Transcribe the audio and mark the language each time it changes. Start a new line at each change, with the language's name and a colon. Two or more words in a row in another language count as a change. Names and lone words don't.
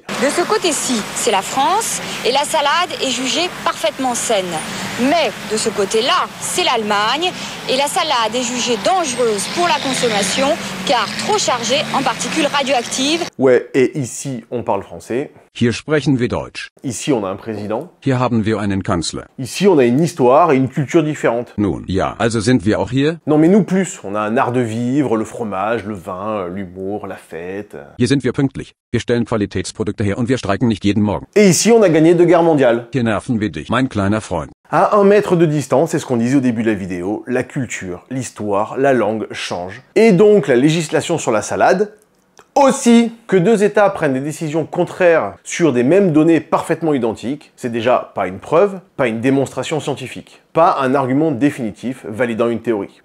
French: De ce côté-ci, c'est la France, et la salade est jugée parfaitement saine. Mais de ce côté-là, c'est l'Allemagne, et la salade est jugée dangereuse pour la consommation, car trop chargée en particules radioactives. Ouais, et ici, on parle français.
German: Hier sprechen wir Deutsch.
French: Ici, on a un président.
German: Hier haben wir einen Kanzler.
French: Ici, on a une histoire et une culture différentes.
German: Nun, ja, also sind wir auch hier?
French: Non, mais nous plus. On a un art de vivre, le fromage, le vin, l'humour, la fête.
German: Hier sind wir pünktlich. Wir stellen Qualitätsprodukte her und wir streiken nicht jeden Morgen.
French: Et ici, on a gagné 2 guerres mondiales.
German: Hier nerven wir dich, mein kleiner Freund.
French: À 1 mètre de distance, c'est ce qu'on disait au début de la vidéo, la culture, l'histoire, la langue changent. Et donc, la législation sur la salade... Aussi, que 2 États prennent des décisions contraires sur des mêmes données parfaitement identiques, c'est déjà pas une preuve, pas une démonstration scientifique, pas un argument définitif validant une théorie.